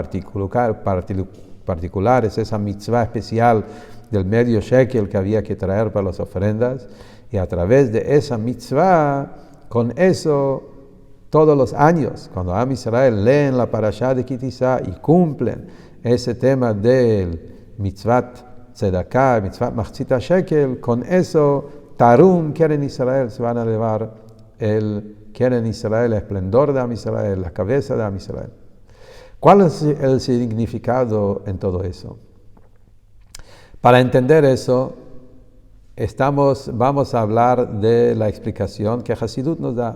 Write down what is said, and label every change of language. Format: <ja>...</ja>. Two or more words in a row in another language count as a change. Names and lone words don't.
<es>particular es esa mitzvah especial del medio shekel que había que traer para las ofrendas, y a través de esa mitzvah, con eso, todos los años, cuando Am Israel leen la parashá de kitizá y cumplen ese tema del</es> <he>מצוות צדקה, מצוות מחצית שקל,</he> <es>con eso,</es> <he>תרום קרן ישראל,</he> <es>se van a elevar el</es> <he>קרן ישראל,</he> <es>el esplendor de Am Israel, la cabeza de Am Israel. ¿Cuál es el significado en todo eso? Para entender eso, vamos a hablar de la explicación que Hasidut nos da.</es>